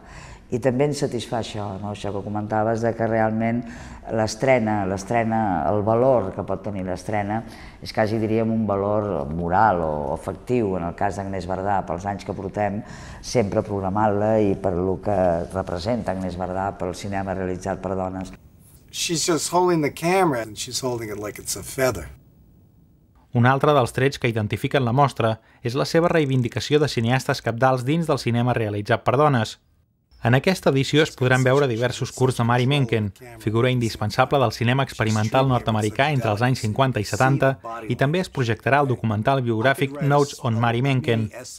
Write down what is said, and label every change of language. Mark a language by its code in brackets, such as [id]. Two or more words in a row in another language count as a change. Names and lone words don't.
[ca] I també ens satisfà això, això que comentaves, que realment l'estrena, el valor que pot tenir l'estrena és quasi, diríem, un valor moral o afectiu, en el cas d'Agnès Varda, pels anys que portem, sempre programant-la i per el que representa Agnès Varda pel cinema realitzat per dones. [en] She's just holding the camera and she's holding it like it's a feather. [ca] Un altre dels trets que identifiquen la mostra és la seva reivindicació de cineastes cabdals dins del cinema realitzat per dones. En aquesta edició es podran veure diversos curts de Mary Menken, figura indispensable del cinema experimental nord-americà entre els anys 50 i 70, i també es projectarà el documental biogràfic Notes on Mary Menken.